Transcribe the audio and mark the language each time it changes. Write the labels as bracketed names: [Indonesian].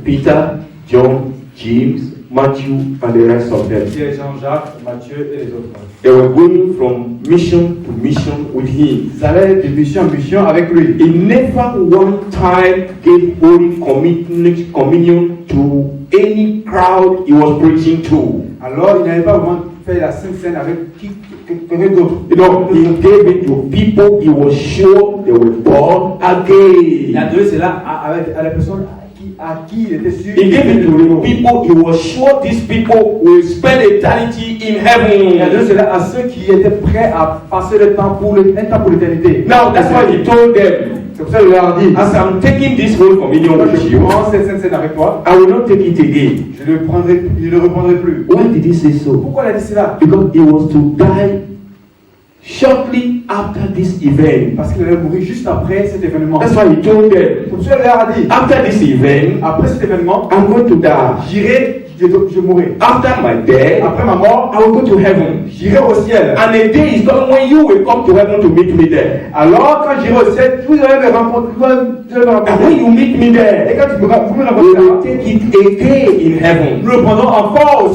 [English] Peter, John, James, Matthew, and the rest of them. [French] Pierre, Jean-Jacques, Matthieu et les autres. [English] They were going from mission to mission with him. [French] Ils allaient de mission en mission avec lui. [English] He never one time gave holy communion to any crowd he was preaching to. [French] Alors, il n'avait pas vraiment fait la Sainte Seine avec quelqu'un d'autre. [English] You know, he gave it to people he was sure they were born again. [French] Il a donné cela à la personne à qui il était sûr. [English] He gave it to the people he was sure these people will spend eternity in [French] Il a donné [English] heaven. [French] cela à ceux qui étaient prêts à passer le temps pour un temps pour l'éternité. [English] Now that's why he told them, [French] C'est pour ça qu'il leur a dit, [English] as I'm taking this whole communion with [French] je [English] you, [French] prends cette Sainte Seine avec toi, [English] I will not take it again. [French] je ne le reprendrai plus. [English] Why did he say so? [French] Pourquoi il a dit cela? [English] Because he was to die shortly after this event. [French] Parce qu'il allait mourir juste après cet événement. [English] That's why he told them, [French] C'est pour ça qu'il leur a dit, [English] after this event, [French] après cet événement, [English] I'm going to die. [French] j'irai, je mourrai. [English] After my death, [French] Après ma mort, [English] I will go to heaven. [French] j'irai au ciel. [English] And a day is coming when you will come to heaven to meet me there. [French] Alors, quand j'irai au ciel, vous allez me rencontrer. [English] And when you meet me [French] Et [English] there, [French] quand vous me [English] we [French] rencontrez [English] will [French] là, [English] take it again in heaven. [French] nous le prendrons encore au